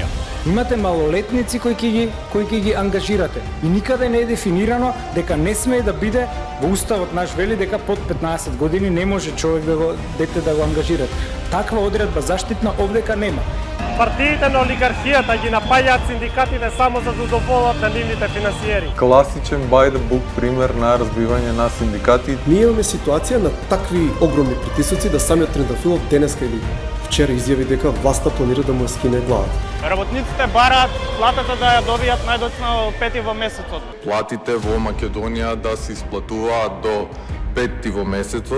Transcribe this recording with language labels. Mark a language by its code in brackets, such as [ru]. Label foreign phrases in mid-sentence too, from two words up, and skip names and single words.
[mk] Имате малолетници кои ќе ги ангажирате и никаде не е дефинирано дека не смее да биде во уставот наш вели дека под 15 години не може човек дете да го ангажира. Таква одредба заштитна овдека нема. Партиите на олигархијата ги напаѓаат синдикатите само за да удоволат на нивните финансиери. Класичен [en] by the book [mk] пример на разбивање на синдикати. Ние имаме ситуација на такви огромни притисоци да самиот Трендафилов денеска или вчера изјави дека власта планира да му ја скине главата. Работниците бараат платата да ја добијат најдоцна 5 во месецот. Платите во Македонија да се исплатуваат до 5 во месецот.